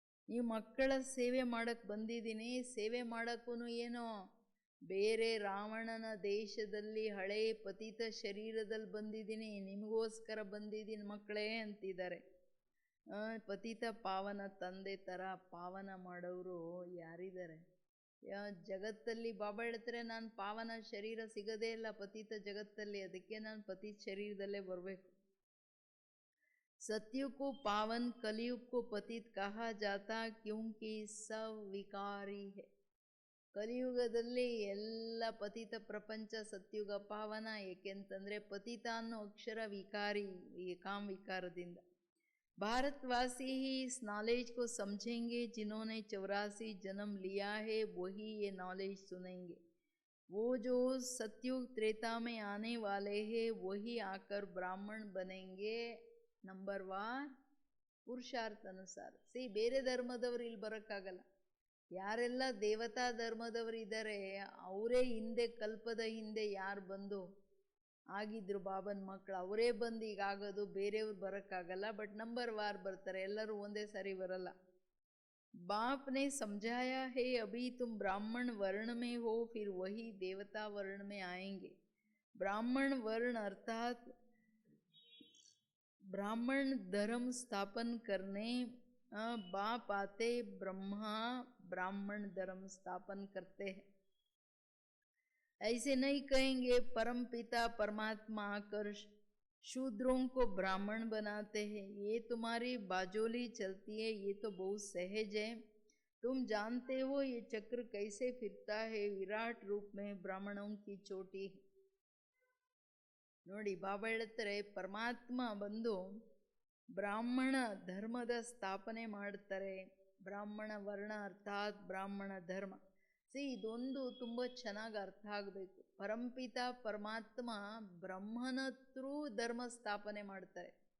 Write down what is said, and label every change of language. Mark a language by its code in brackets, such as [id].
[kn] ನೀವು ಮಕ್ಕಳ ಸೇವೆ ಮಾಡೋಕ್ಕೆ ಬಂದಿದ್ದೀನಿ. ಸೇವೆ ಮಾಡೋಕ್ಕೂ ಏನೋ ಬೇರೆ ರಾವಣನ ದೇಶದಲ್ಲಿ ಹಳೇ ಪತಿತ ಶರೀರದಲ್ಲಿ ಬಂದಿದ್ದೀನಿ, ನಿಮಗೋಸ್ಕರ ಬಂದಿದ್ದೀನಿ ಮಕ್ಕಳೇ ಅಂತಿದ್ದಾರೆ. ಪತಿತ ಪಾವನ ತಂದೆ ಥರ ಪಾವನ ಮಾಡೋರು ಯಾರಿದ್ದಾರೆ ಜಗತ್ತಲ್ಲಿ? ಬಾಬಾ ಹೇಳ್ತಾರೆ ನಾನು ಪಾವನ ಶರೀರ ಸಿಗೋದೇ ಇಲ್ಲ ಪತಿತ ಜಗತ್ತಲ್ಲಿ, ಅದಕ್ಕೆ ನಾನು ಪತಿತ ಶರೀರದಲ್ಲೇ ಬರಬೇಕು. [hi] सत्युग को पावन कलयुग को पतित कहा जाता क्योंकि सब विकारी है। [kn] ಕಲಿಯುಗದಲ್ಲಿ ಎಲ್ಲ ಪತಿತ ಪ್ರಪಂಚ, ಸತ್ಯುಗ ಪಾವನ. ಏಕೆಂತಂದರೆ ಪತಿತ ಅನ್ನೋ ಅಕ್ಷರ ವಿಕಾರಿ, ಕಾಮ ವಿಕಾರದಿಂದ. [hi] भारतवासी ही इस नॉलेज को समझेंगे, जिन्होंने 84 जन्म लिया है वही ये नॉलेज सुनेंगे। वो जो सत्युग त्रेता में आने वाले हैं वही आकर ब्राह्मण बनेंगे, [kn] ನಂಬರ್ 1 ಪುರುಷಾರ್ಥ ಅನುಸಾರ. ಬೇರೆ ಧರ್ಮದವರು ಇಲ್ಲಿ ಬರೋಕ್ಕಾಗಲ್ಲ. ಯಾರೆಲ್ಲ ದೇವತಾ ಧರ್ಮದವರು ಇದ್ದಾರೆ ಅವರೇ ಹಿಂದೆ, ಕಲ್ಪದ ಹಿಂದೆ ಯಾರು ಬಂದು ಆಗಿದ್ರು ಬಾಬನ ಮಕ್ಕಳು, ಅವರೇ ಬಂದು ಈಗ ಆಗೋದು. ಬೇರೆಯವ್ರು ಬರೋಕ್ಕಾಗಲ್ಲ. ಬಟ್ ನಂಬರ್ 1 ಬರ್ತಾರೆ, ಎಲ್ಲರೂ ಒಂದೇ ಸಾರಿ ಬರಲ್ಲ. [hi] बाप ने समझाया है अभी तुम ब्राह्मण वर्ण में हो, फिर वही देवता वर्ण में आएंगे। ब्राह्मण वर्ण अर्थात ब्राह्मण धर्म स्थापन करने बाप आते, ब्रह्मा ब्राह्मण धर्म स्थापन करते हैं। ऐसे नहीं कहेंगे परम पिता परमात्मा आकर शूद्रों को ब्राह्मण बनाते हैं। ये तुम्हारी बाजोली चलती है, ये तो बहुत सहज है। तुम जानते हो ये चक्र कैसे फिरता है, विराट रूप में ब्राह्मणों की चोटी है। [kn] ನೋಡಿ ಬಾಬಾ ಹೇಳ್ತಾರೆ ಪರಮಾತ್ಮ ಬಂದು ಬ್ರಾಹ್ಮಣ ಧರ್ಮದ ಸ್ಥಾಪನೆ ಮಾಡ್ತಾರೆ. ಬ್ರಾಹ್ಮಣ ವರ್ಣ ಅರ್ಥಾತ್ ಬ್ರಾಹ್ಮಣ ಧರ್ಮ. ಇದೊಂದು ತುಂಬ ಚೆನ್ನಾಗಿ ಅರ್ಥ ಆಗಬೇಕು. ಪರಂಪಿತ ಪರಮಾತ್ಮ ಬ್ರಹ್ಮನ ಥ್ರೂ ಧರ್ಮ ಸ್ಥಾಪನೆ ಮಾಡ್ತಾರೆ.